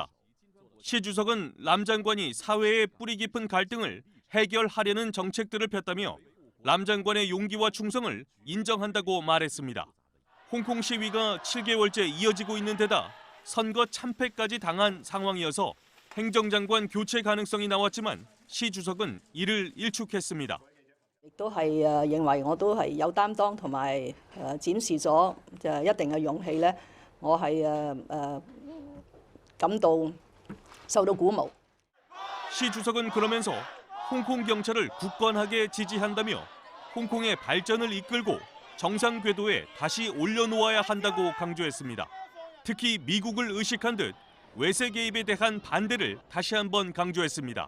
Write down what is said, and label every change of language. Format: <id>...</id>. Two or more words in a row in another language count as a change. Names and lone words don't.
<ko>시 주석은 람 장관이 사회의 뿌리 깊은 갈등을 해결하려는 정책들을 폈다며 람 장관의 용기와 충성을 인정한다고 말했습니다. 홍콩 시위가 7개월째 이어지고 있는 데다 선거 참패까지 당한 상황이어서 행정장관 교체 가능성이 나왔지만 시 주석은 이를 일축했습니다.</ko> <yue>亦都係認為我都係有擔當同埋展示咗一定嘅勇氣咧，我係感到受到鼓舞。</yue> <ko>시 주석은 그러면서 홍콩 경찰을 굳건하게 지지한다며 홍콩의 발전을 이끌고 정상 궤도에 다시 올려놓아야 한다고 강조했습니다. 특히 미국을 의식한 듯 외세 개입에 대한 반대를 다시 한번 강조했습니다.</ko>